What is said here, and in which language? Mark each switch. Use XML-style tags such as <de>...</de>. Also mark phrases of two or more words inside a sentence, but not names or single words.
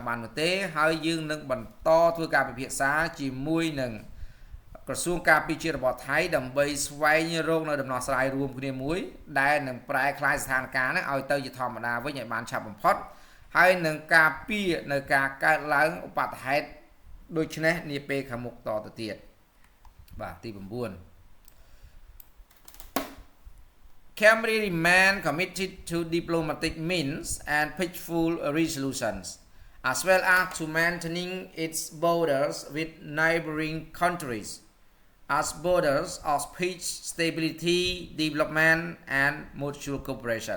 <km>បាននោះទេហើយយើងនឹងបន្តធ្វើការពិភាក្សាជាមួយនឹងក្រសួងការពារជាតិរបស់ថៃដើម្បីស្វែងរកនៅដំណោះស្រាយរួមគ្នាមួយដែលនឹងប្រែក្លាយស្ថានភាពហ្នឹងឲ្យទៅជាធម្មតាវិញឲ្យបានឆាប់បំផុតហើយនឹងការពារនៅការកើតឡើងឧបទ្ទហេតុដូចនេះនាពេលខាងមុខតទៅទៀតបាទទី9</km> <en>Cambodia remain committed to diplomatic means and peaceful resolutions, as well as to maintaining its borders with neighboring countries, as borders of peace, stability, development, and mutual cooperation.</en>